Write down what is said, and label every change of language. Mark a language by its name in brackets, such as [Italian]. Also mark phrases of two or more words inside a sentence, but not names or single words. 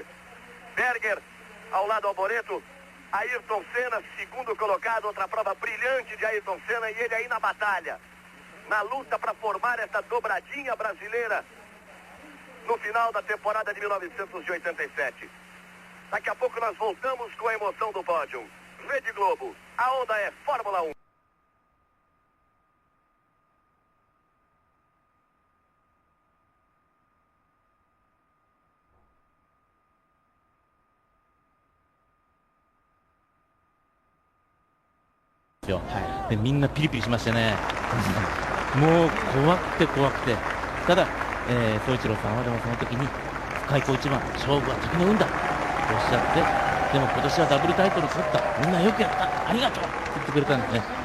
[Portuguese] Berger, ao lado Alboreto, Ayrton Senna, segundo colocado, outra prova brilhante de Ayrton Senna, e ele aí na batalha, na luta para formar essa dobradinha brasileira no final da temporada de 1987. Daqui a pouco nós voltamos com a emoção do pódio. Rede Globo, a onda é Fórmula 1. [Japanese] でみんなピリピリしましたねもう怖くて怖くて、ただ宗一郎さんはでもその時に開口一番勝負は時の運だとおっしゃって、でも今年はダブルタイトル取った、みんなよくやった、ありがとうって言ってくれたんですね。